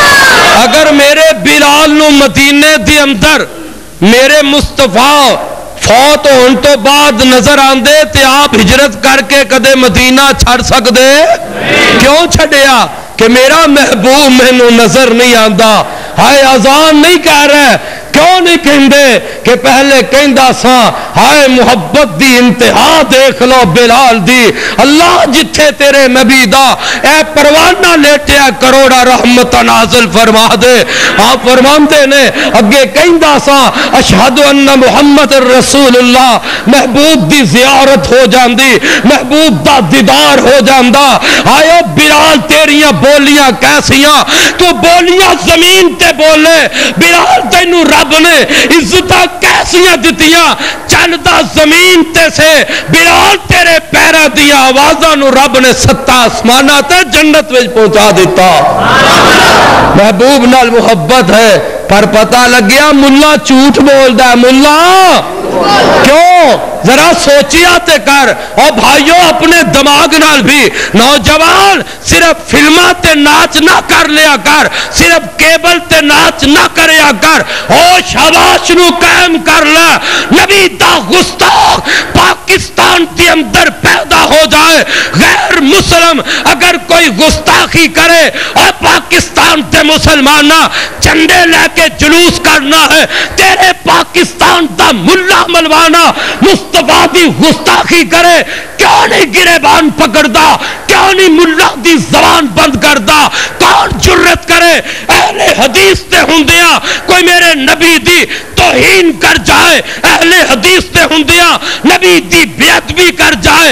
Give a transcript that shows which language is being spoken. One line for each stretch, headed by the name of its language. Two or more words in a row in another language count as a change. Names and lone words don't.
Punjabi: اگر میرے بلال نو مدینے دی اندر میرے مصطفیٰ فوت ہونے تو بعد نظر آندے تے آپ ہجرت کر کے کدے مدینہ چھڑ سکدے؟ کیوں چھڑیا؟ کہ میرا محبوب مینوں نظر نہیں آندا. ہائے اذان نہیں کہہ رہے، کیوں نہیں کہندے کہ پہلے کہندا سا ہائے محبت دی انتہا دیکھ لو بلال دی. اللہ جتھے تیرے نبی دا اے پروانہ لیٹیا کروڑا رحمت نازل فرما دے. آپ فرماندے نے اگے کہندا سا
Arabic: اشہد ان محمد رسول اللہ،
Punjabi: محبوب دی زیارت ہو جاندی، محبوب دا دیدار ہو جاندا. آئے بلال تیریاں بولیاں کیسیاں؟ تو بولیاں زمین تے بولے. بلال تینوں رب نے عزتاں کیسیاں دتیاں؟ چلدا زمین تے سے. بلال تیرے پیراں دیاں آوازاں نو رب نے ستا آسماناں تے جنت وچ پہنچا دیتا. محبوب نال محبت ہے پر پتہ لگیا ملا جھوٹ بولدا ہے. ملا کیوں؟ ذرا سوچیا تے کر. اور بھائیو اپنے دماغ نال بھی نوجوان صرف فلماں تے ناچ نہ کر لیا کر، صرف کیبل تے ناچ نہ کریا کر. ہوش حواس نو قائم کر لے. نبی دا گستاخ پاکستان کے اندر پیدا ہو جائے، غیر مسلم اگر کوئی گستاخی کرے اور پاکستان تے مسلمانہ چندے لے کے جلوس کرنا ہے، تیرے پاکستان دا ملا ملوانا مصطفیٰ دی گستاخی کرے، کیوں نہیں گریبان پکڑدا؟ کیوں نہیں ملا دی زبان بند کردا؟ کون جرت کرے اہل حدیث تے ہوندیاں کوئی میرے نبی دی توہین کر جائے، اہل حدیث تے ہوندیاں نبی دی بے ادبی کر جائے؟